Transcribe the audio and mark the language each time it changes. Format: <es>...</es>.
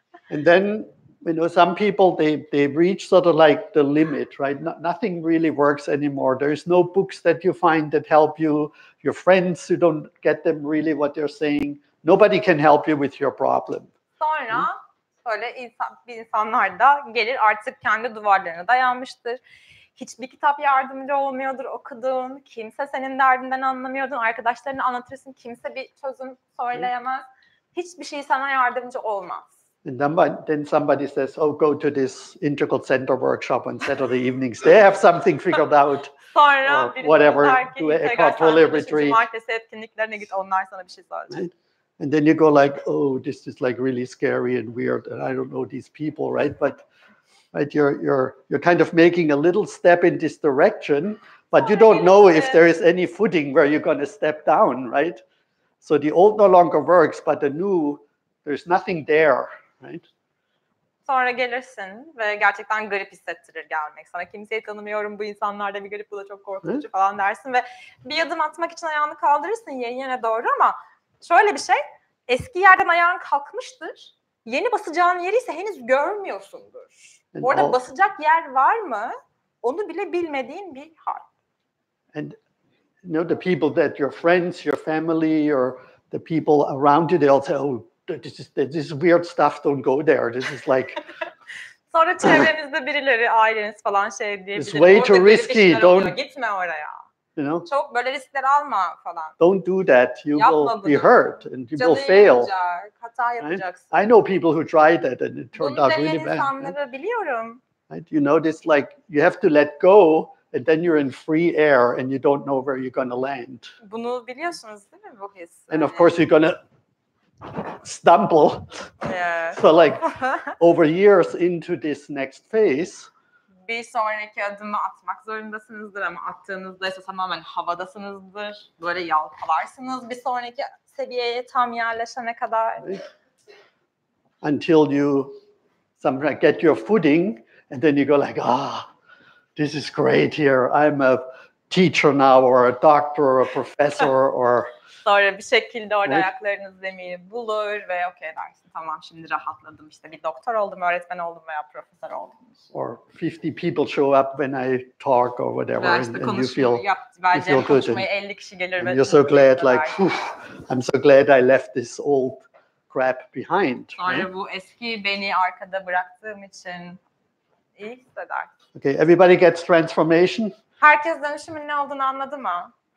<en>And then, you know, some people, they reach sort of like the limit, right? Nothing really works anymore. There's no books that you find that help you. Your friends, you don't get them really what they're saying. Nobody can help you with your problem.</en> <tr>Sonra böyle insanlar da gelir artık kendi duvarlarına dayanmıştır. Hiçbir kitap yardımcı olmuyordur okuduğun. Kimse senin derdinden anlamıyordun. Arkadaşlarına anlatırsın. Kimse bir çözüm söyleyemez. Hiçbir şey sana yardımcı olmaz.</tr> <en>And then somebody says, oh, go to this Integral Center workshop on Saturday evenings. They have something figured out.</en> <tr>Sonra</tr> <en>whatever, do a portfolio retreat.</en> <tr>Cumartesi etkinliklerine git, onlar sana bir şey söyleyecek.</tr> <en>Right? And then you go like, oh, this is like really scary and weird, and I don't know these people, right? But right, you're kind of making a little step in this direction, but you don't know if there is any footing where you're going to step down, right? So the old no longer works, but the new, there's nothing there, right?</en> <tr>Sonra gelirsin ve gerçekten garip hissettirir gelmek. Sana kimseyi tanımıyorum, bu insanlar da bir garip, bu da çok korkutucu falan dersin ve bir adım atmak için ayağını kaldırırsın yene doğru ama şöyle bir şey, eski yerden ayağın kalkmıştır, yeni basacağın yeri ise henüz görmüyorsundur. Bu arada basacak yer var mı? Onu bile bilmediğin bir hal.</tr> <en>And you know, the people that your friends, your family, or the people around you, they all say, oh, this is weird stuff, don't go there. This is like...</en> <tr>Sonra çevrenizde birileri, aileniz falan şey diyebilir.</tr> <en>It's way too risky, don't...</en> <tr>Gitme oraya.</tr> <en>You know?</en> <tr>Çok böyle riskler alma falan.</tr> <en>Don't do that. You will be hurt and you will fail.</en> <tr>Yapacak, hata yapacaksın.</tr> <en>I know people who tried that and it turned out really bad.</en> <tr>Bunu insanları biliyorum.</tr> <en>Right? You know, this like you have to let go and then you're in free air and you don't know where you're going to land.</en> <tr>Bunu biliyorsunuz değil mi bu his?</tr> <en>And of course you're going to stumble. Yeah. So like over years into this next phase,</en> <tr>bir sonraki adımı atmak zorundasınızdır ama attığınızda ise tamamen havadasınızdır. Böyle yalpalarsınız bir sonraki seviyeye tam yerleşene kadar.</tr> <en>Until you sometimes get your footing and then you go like, this is great here. I'm a teacher now or a doctor or a professor or...</en> <tr>Sonra bir şekilde orada ayaklarınız zemini bulur ve okey dersin. Tamam şimdi rahatladım işte bir doktor oldum, öğretmen oldum veya profesör oldum.</tr> <en>Or 50 people show up when I talk or whatever</en> <tr>işte</tr> <en>and you feel good.</en> <tr>Konuşmaya 50 kişi gelir ve</tr> <en>you're so glad like, I'm so glad I left this old crap behind.</en> <tr>Sonra bu eski beni arkada bıraktığım için iyi hisseder.</tr> <en>Okay, everybody gets transformation?</en> <tr>Herkes dönüşümün ne olduğunu anladı mı?</tr>